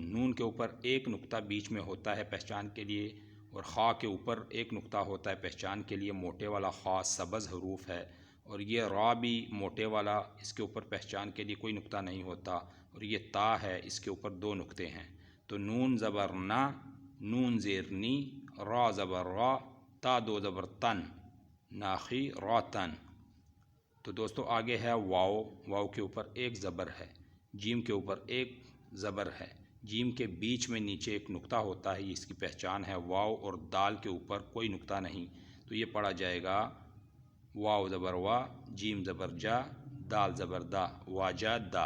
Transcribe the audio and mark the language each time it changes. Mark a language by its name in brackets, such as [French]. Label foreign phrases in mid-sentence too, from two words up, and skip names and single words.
[Urdu] نون کے اوپر ایک نقطہ بیچ میں ہوتا ہے پہچان کے لیے، اور خا کے اوپر ایک نقطہ ہوتا ہے پہچان کے لیے۔ موٹے والا خا سبز حروف ہے، اور یہ را بھی موٹے والا، اس کے اوپر پہچان کے لیے کوئی نقطہ نہیں ہوتا، اور یہ تا ہے، اس کے اوپر 2 نقطے ہیں۔ تو نون زبر نا، نون زیر نی، را زبر را، تا 2 زبر تن، ناخی راتن۔ تو دوستو آگے ہے واو۔ واو کے اوپر ایک زبر ہے، جیم کے اوپر ایک زبر ہے، جیم کے بیچ میں نیچے ایک نقطہ ہوتا ہے، یہ اس کی پہچان ہے۔ واو اور دال کے اوپر کوئی نقطہ نہیں، تو یہ پڑھا جائے گا واو زبر وا، جیم زبر جا، دال زبر دا، واجا دا۔